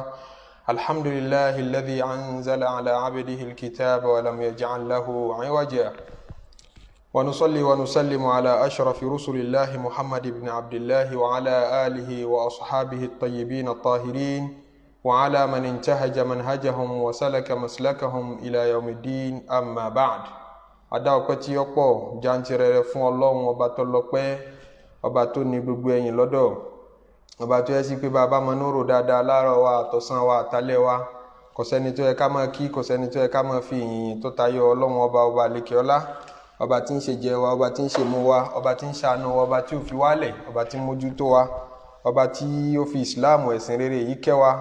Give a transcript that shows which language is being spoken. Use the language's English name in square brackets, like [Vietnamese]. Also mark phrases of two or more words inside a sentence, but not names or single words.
[Arabic] الحمد لله الذي أنزل على عبده الكتاب ولم يجعل له عوجا. ونصلي ونسلم على أشرف رسل الله محمد بن عبد الله وعلى آله وأصحابه الطيبين الطاهرين وعلى من انتهج منهجهم وسلك مسلكهم إلى يوم الدين. أما بعد. [Yoruba] Adá ọpẹ́ tí ó pọ̀ jàǹtìrẹrẹ fún Ọlọ́run ọba tó lọ́pẹ́, ọba tó ní gbogbo ẹ̀yìn lọ́dọ̀, ọba tó yẹ sí pé bàbá mọ núrò dáadáa láàárọ̀ wa àtọ̀sán wa àtàlẹ́ wa, kò sẹ́ni tó yẹ ká máa kí, kò sẹ́ni tó yẹ ká máa fi ìyìn tó tayọ Ọlọ́run ọba àlekè ọlá, ọba tí ń ṣe jẹ wa, ọba tí ń ṣe mu wa, ọba tí ń ṣàánú wa, ọba tí ò fi wálẹ̀, ọba tí ń mójútó wa, ọba tí ó fi ìsìláàmù ẹ̀sìn rere yìí kẹ́ wa.